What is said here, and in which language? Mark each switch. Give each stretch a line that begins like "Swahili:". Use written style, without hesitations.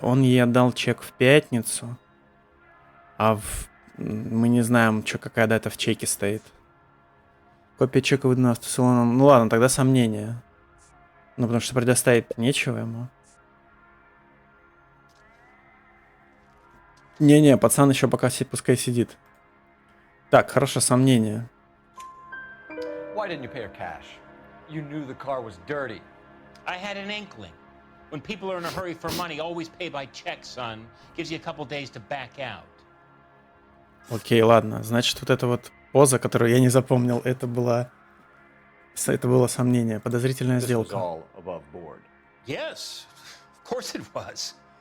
Russian: Он ей отдал чек в пятницу, мы не знаем, какая дата в чеке стоит. Копия чека выдана автосалоном. Ну ладно, тогда сомнения. Ну, потому что предоставить нечего ему. Не-не, пацан еще пока пускай сидит. Так, хорошо, сомнения.
English: Why didn't you pay her cash? You knew the car was dirty. I had an inkling. When people are in a hurry for money, always pay by check, son. Gives you a couple days to back out.
Russian: Окей, ладно. Значит, вот эта вот поза, которую я не запомнил, это было сомнение. Подозрительная сделка.
English: All above board. Yes, of course it was.